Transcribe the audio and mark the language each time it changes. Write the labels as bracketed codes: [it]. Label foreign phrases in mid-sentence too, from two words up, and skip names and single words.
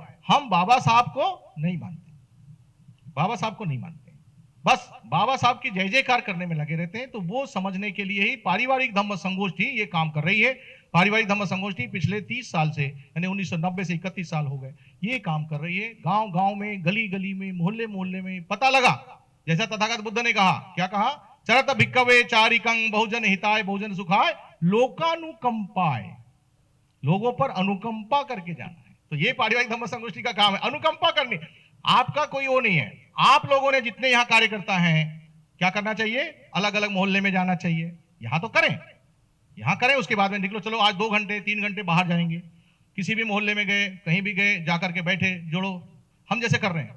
[hi] हम बाबा साहब को नहीं मानते, बाबा साहब को नहीं मानते, बस बाबा साहब की जय जयकार करने में लगे रहते हैं। तो वो समझने के लिए ही पारिवारिक धम्म संगोष्ठी ये काम कर रही है। पारिवारिक धम्म संगोष्ठी पिछले 30 साल से, यानी 1990 से 31 साल हो गए, ये काम कर रही है। गांव गांव में, गली गली में, मोहल्ले मोहल्ले में पता लगा, जैसा तथागत बुद्ध ने कहा, क्या कहा? [pi] चरत भिक्खवे चारिकं बहुजन हिताय बहुजन सुखाय लोकानुकंपाय, [hi] लोगों पर अनुकंपा करके जाना है। तो ये पारिवारिक धम्म संगोष्ठी का काम है, अनुकंपा करनी। आपका कोई वो नहीं है, आप लोगों ने जितने यहाँ कार्यकर्ता हैं क्या करना चाहिए, अलग अलग मोहल्ले में जाना चाहिए। यहां तो करें, यहां करें, उसके बाद में निकलो, चलो आज 2 घंटे 3 घंटे बाहर जाएंगे, किसी भी मोहल्ले में गए, कहीं भी गए, जाकर के बैठे, जोड़ो, हम जैसे कर रहे हैं।